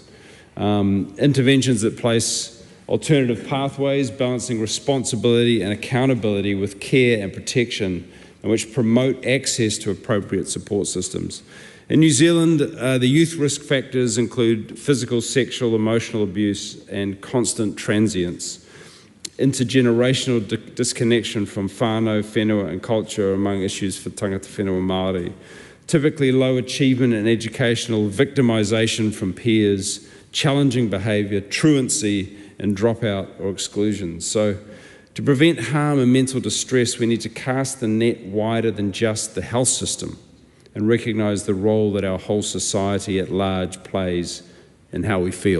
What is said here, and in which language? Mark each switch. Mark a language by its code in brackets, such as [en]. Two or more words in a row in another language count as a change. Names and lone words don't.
[en] Interventions that place alternative pathways, balancing responsibility and accountability with care and protection, and which promote access to appropriate support systems. In New Zealand, the youth risk factors include physical, sexual, emotional abuse and constant transience. Intergenerational disconnection from [mi] whānau, whenua [en] and culture among issues for [mi] tangata whenua [en] Māori. Typically low achievement and educational victimisation from peers, challenging behaviour, truancy and dropout or exclusion. So to prevent harm and mental distress, we need to cast the net wider than just the health system and recognise the role that our whole society at large plays in how we feel.